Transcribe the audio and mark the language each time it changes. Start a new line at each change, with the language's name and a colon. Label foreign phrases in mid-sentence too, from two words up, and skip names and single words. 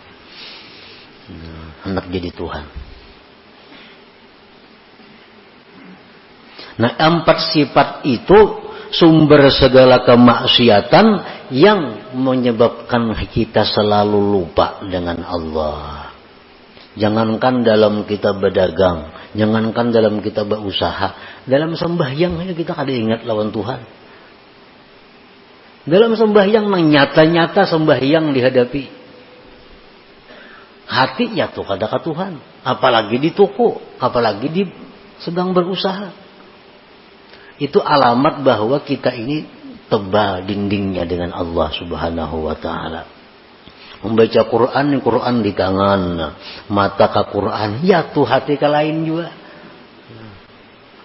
Indonesian: Hendak jadi Tuhan. Nah 4 sifat itu sumber segala kemaksiatan yang menyebabkan kita selalu lupa dengan Allah. Jangankan dalam kita berdagang, jangankan dalam kita berusaha, dalam sembahyang aja kita
Banjar: kada ingat lawan Tuhan.
Indonesian: Dalam sembahyang nyata-nyata sembahyang dihadapi,
Banjar: hati ya tuh kada ke Tuhan,
Indonesian: apalagi di toko, apalagi di sedang berusaha. Itu alamat bahwa kita ini tebal dindingnya dengan Allah
Arabic: Subhanahu wa taala.
Indonesian: Membaca Quran, Quran di tangan, mata ke Quran, ya tuh hati ke lain juga.